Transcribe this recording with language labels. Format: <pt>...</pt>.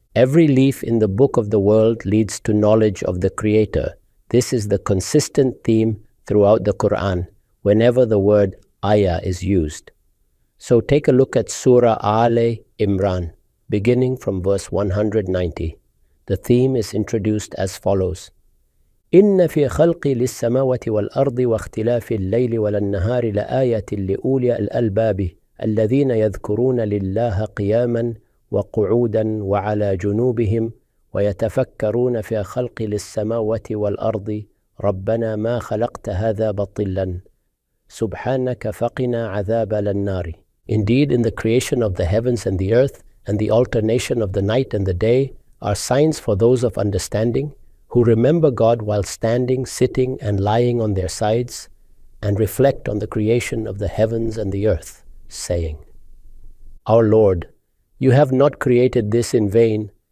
<en>Every leaf in the book of the world leads to knowledge of the Creator. This is the consistent theme throughout the Quran, whenever the word ayah is used. So take a look at Surah Al Imran, beginning from verse 190. The theme is introduced as follows.</en> <ar>إن في خلق للسماوات والأرض واختلاف الليل والنهار لآية لأولي الألباب الذين يذكرون لله قياما وقعودا وعلى جنوبهم ويتفكرون في خلق للسماوات والأرض ربنا ما خلقت هذا باطلا سبحانك فقنا عذاب النار.</ar> <en>Indeed, in the creation of the heavens and the earth and the alternation of the night and the day are signs for those of understanding who remember God while standing, sitting, and lying on their sides, and reflect on the creation of the heavens and the earth, saying, Our Lord, you have not created this in vain.</en>